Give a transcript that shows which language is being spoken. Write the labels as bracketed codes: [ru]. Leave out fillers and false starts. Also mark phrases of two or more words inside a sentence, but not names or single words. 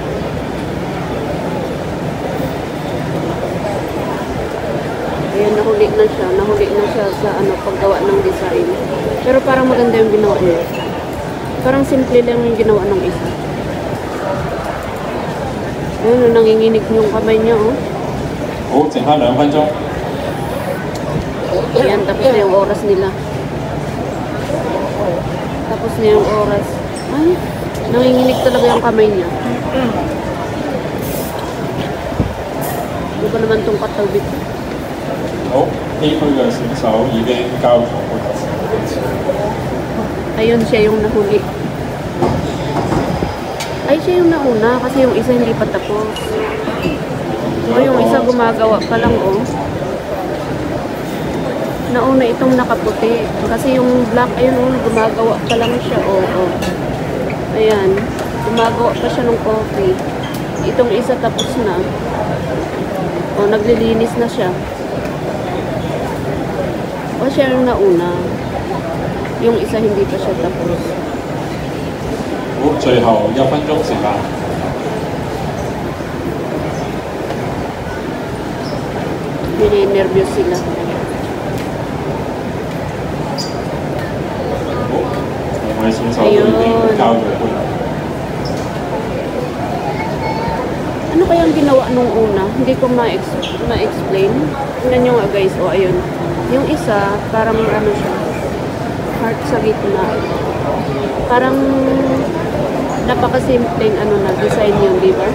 [tl] Ayan, nahuli na siya sa ano, paggawa ng design. Pero parang maganda yung ginawa niya. Parang simple lang yung ginawa ng isa. Ayun, nanginginig yung kamay niya, oh. [yue] 好，剩翻2分鐘。 [tl] Ayan, tapos na yung oras nila. Tapos na yung oras. Ay, nanginginig talaga yung kamay niya. Ano ba naman itong katawid? [yue] 好，A 區嘅選手已經交咗杯。 [tl] Ayun, siya yung nahuli. Ay, siya yung nauna kasi yung isa hindi pa tapos. O, yung isa gumagawa pa lang, oh. Nauna itong nakaputi. Kasi yung black, ayun, oh, gumagawa pa lang siya, oh, oh. Ayan, gumagawa pa siya ng coffee. Itong isa tapos na. O, naglilinis na siya. O, siya yung nauna. Yung isa hindi pa siya tapos. [yue] 好，最後1分鐘時間。 [tl] Nininervyos sila. [yue] 好，兩位選手都已經交咗杯。 [tl] Ano kayang ginawa nung una? Hindi ko ma-explain. Tingnan nyo nga guys. O, ayun. Yung isa, parang ano siya. Heart sa gitna. Parang napakasimpleng ano na design yun, di ba?